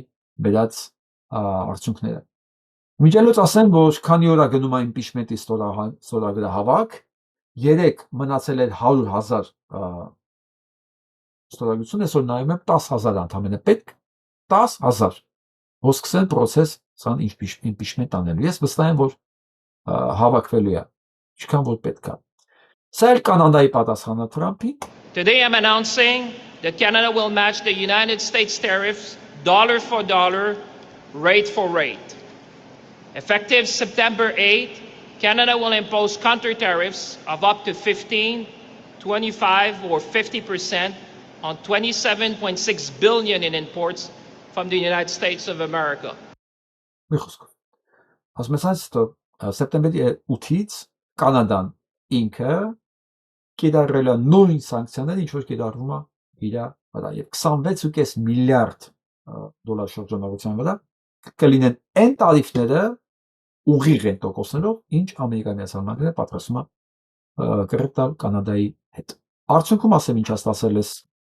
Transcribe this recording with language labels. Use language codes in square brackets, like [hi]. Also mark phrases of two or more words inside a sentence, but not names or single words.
[hy] բերած արդյունքները։ Միջելոց ասեմ, որ քանի օր է գնում է իմպիչմենտի ստորագրահավաք, 3 մնացել էր 100,000 ստորագրություն, այսօր նայում եմ 10,000 ընդամենը պետք 10,000 որ սկսեն process սան impeachment անելու։ Ես վստահ եմ, որ հավաքվելու է, ինչքան որ պետք է։ Սա էլ Կանադայի պատասխանը Թրամփի։ [en] Today I'm announcing that Canada will match the United States tariffs dollar for dollar, rate for rate. Effective September 8, Canada will impose counter tariffs of up to 15, 25, or 50% on 27.6 billion in imports from the United States of America. [hy] Մի խոսքով։ Ասում ես սեպտեմբերի 8-ից Կանադան ինքը կիրառել է նույն սանկցիաները, ինչ որ կիրառվում է իր վրա, եւ 26.5 միլիարդ դոլար շրջանառության վրա կլինեն այն տարիֆները ուղիղ են տոկոսներով, ինչ Ամերիկայի Միացյալ Նահանգները պատրաստում է կռիվ տալ Կանադայի հետ։ Արդյունքում ասեմ ինչ ասել ես